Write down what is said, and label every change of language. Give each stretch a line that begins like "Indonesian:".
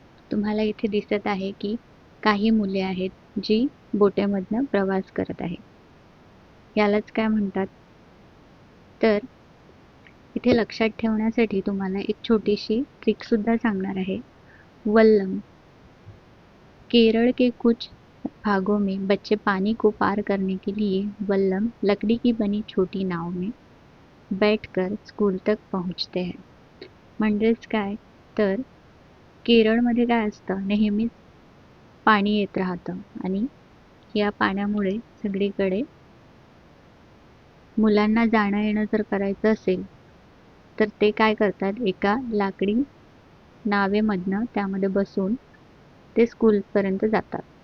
Marathi: तुम्हाला इथे दिसत आहे की काही मुले आहेत जी बोटेमधनं प्रवास करत आहे. यालाच काय म्हणतात? तर इथे लक्षात ठेवण्यासाठी तुम्हाला एक छोटीशी ट्रिक सुद्धा सांगणार आहे.
Hindi: वल्लम, केरळ के कुछ भागों में बच्चे पानी को पार करने के लिए वल्लम लकड़ी की बनी छोटी नाव में बैठकर स्कूल तक पहुंचते हैं.
Marathi: म्हणजेच काय तर केरळमध्ये काय असतं, नेहमीच पाणी येत राहतं आणि या पाण्यामुळे सगळीकडे मुलांना जाणं येणं जर करायचं असेल तर ते काय करतात, एका लाकडी नावेमधनं त्यामध्ये बसून ते स्कूलपर्यंत जातात.